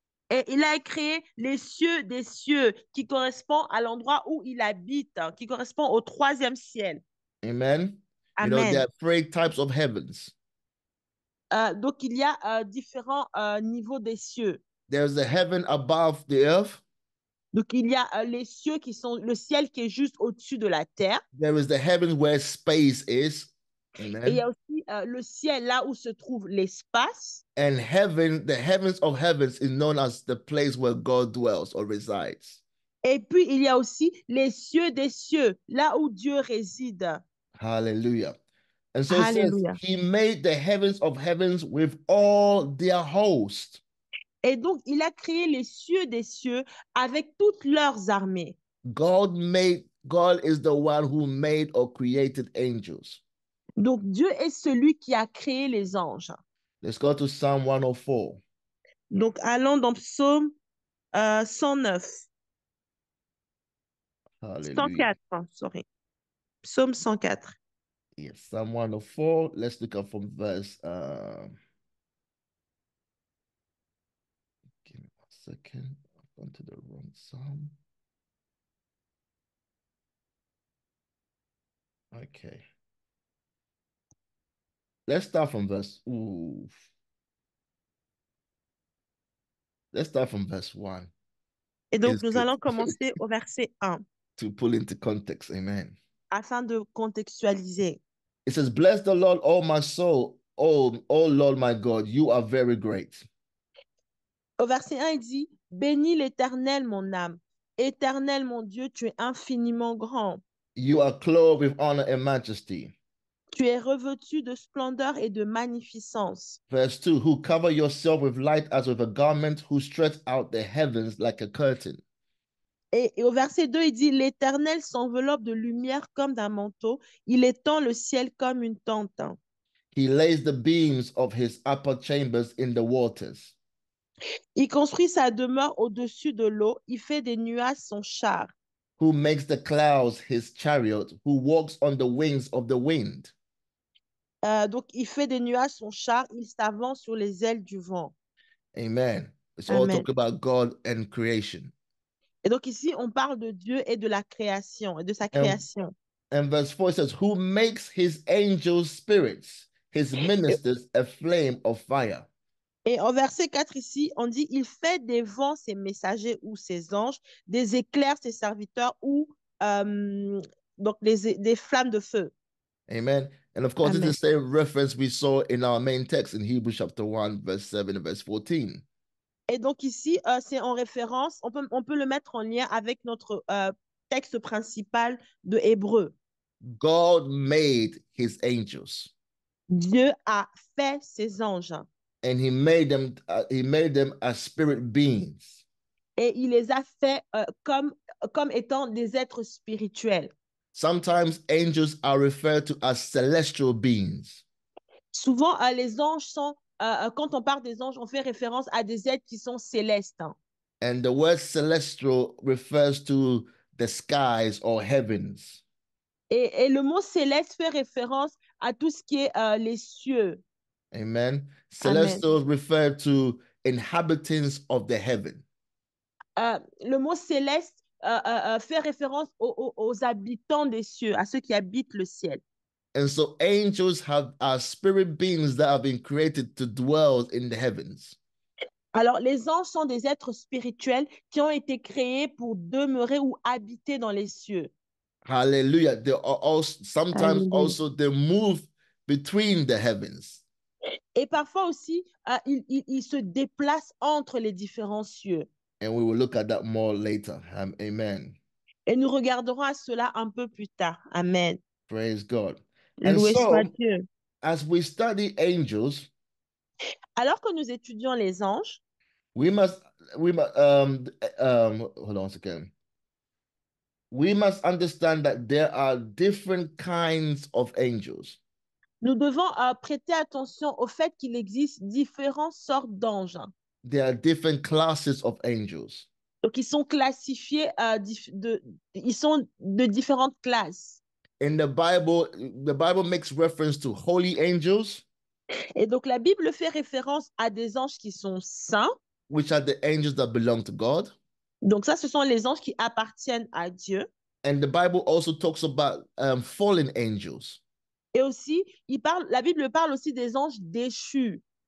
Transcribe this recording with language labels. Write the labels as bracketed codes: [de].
[fr] Et il a créé les cieux des cieux qui correspond à l'endroit où il habite, qui correspond au troisième ciel. [en] Amen. You know, [fr] Amen. [en] there are three types of heavens. [fr] Donc il y a différents niveaux des cieux. [en] There's the heaven above the earth. [fr] Donc il y a les cieux qui sont le ciel qui est juste au-dessus de la terre. [en] There is the heaven where space is. [fr] Amen. Et il y a aussi le ciel là où se trouve l'espace. [en] And heaven, the heavens of heavens is known as the place where God dwells or resides. [fr] Et puis il y a aussi les cieux des cieux, là où Dieu réside. [en] Hallelujah. And so it says, [fr] Alléluia. [en] he made the heavens of heavens with all their host. [fr] Et donc il a créé les cieux des cieux avec toutes leurs armées. [en] God is the one who made or created angels. [fr] Donc Dieu est celui qui a créé les anges. [en] Let's go to Psalm 104. [fr] Donc, allons dans Psaume 109, [en] Hallelujah. [fr] 104, sorry. Psaume 104. [en] Yes, Psalm 104. Let's look up from verse. Give me 1 second. I've gone to the wrong psalm. Okay. Let's start from verse. Ooh. Let's start from verse 1. [fr] Et donc, [en] It's [fr] nous [en] good [fr] allons commencer au verset 1 [en] to pull into context. Amen. [fr] afin de contextualiser. [en] It says, Bless the Lord, oh my soul. Oh Lord, my God, you are very great. [fr] Au verset 1, il dit, bénis l'Éternel, mon âme. Éternel, mon Dieu, tu es infiniment grand. [en] You are clothed with honor and majesty. [fr] Tu es revêtu de splendeur et de magnificence. [en] Verse 2, who cover yourself with light as with a garment, who stretch out the heavens like a curtain. [fr] Et au verset 2, il dit, l'Éternel s'enveloppe de lumière comme d'un manteau. Il étend le ciel comme une tente. [en] He lays the beams of his upper chambers in the waters. [fr] Il construit sa demeure au-dessus de l'eau. Il fait des nuages son char. [en] Who makes the clouds his chariot, who walks on the wings of the wind. [fr] Donc, il fait des nuages son char. Il s'avance sur les ailes du vent. [en] Amen. It's all [fr] Amen. [en] talk about God and creation. [fr] Et donc ici, on parle de Dieu et de la création, et de sa [en] And, [fr] création. [en] and verse 4 says, who makes his angels spirits, his ministers a flame of fire. [fr] Et en verset 4 ici, on dit, il fait des vents ses messagers ou ses anges, des éclairs ses serviteurs ou donc des flammes de feu. [en] Amen. And of course, [fr] Amen. [en] it's the same reference we saw in our main text in Hebrews chapter 1, verse 7 and verse 14. [fr] Et donc ici, c'est en référence, on peut le mettre en lien avec notre texte principal de Hébreu. [en] God made his angels. [fr] Dieu a fait ses anges. [en] And he made them as spirit beings. [fr] Et il les a fait comme étant des êtres spirituels. [en] Sometimes angels are referred to as celestial beings. [fr] Souvent, les anges sont, quand on parle des anges, on fait référence à des êtres qui sont célestes. [en] And the word celestial refers to the skies or heavens. [fr] Et le mot céleste fait référence à tout ce qui est les cieux. [en] Amen. [fr] Amen. [en] Celestials refer to inhabitants of the heaven. [fr] Le mot céleste fait référence aux habitants des cieux, à ceux qui habitent le ciel. [en] And so angels are spirit beings that have been created to dwell in the heavens. [fr] Alors, les anges sont des êtres spirituels qui ont été créés pour demeurer ou habiter dans les cieux. [en] Hallelujah. They are also sometimes [fr] Hallelujah. [en] also they move between the heavens. [fr] Et parfois aussi, ils se déplacent entre les différents cieux. [en] And we will look at that more later. [fr] Amen. Et nous regarderons à cela un peu plus tard. [en] Amen. Praise God. And [fr] Loué soit [en] so, [fr] Dieu. [en] as we study angels, [fr] Alors que nous étudions les anges, [en] we must hold on a second. We must understand that there are different kinds of angels. [fr] nous devons prêter attention au fait qu'il existe différentes sortes d'anges. [en] There are different classes of angels. [fr] Donc, ils sont classifiés, ils sont de différentes classes. [en] In the Bible makes reference to holy angels, [fr] Et donc, la Bible fait référence à des anges qui sont saints. [en] which are the angels that belong to God. [fr] Donc, ça, ce sont les anges qui appartiennent à Dieu. [en] And the Bible also talks about fallen angels. [fr] Et aussi, la Bible parle aussi des anges déchus.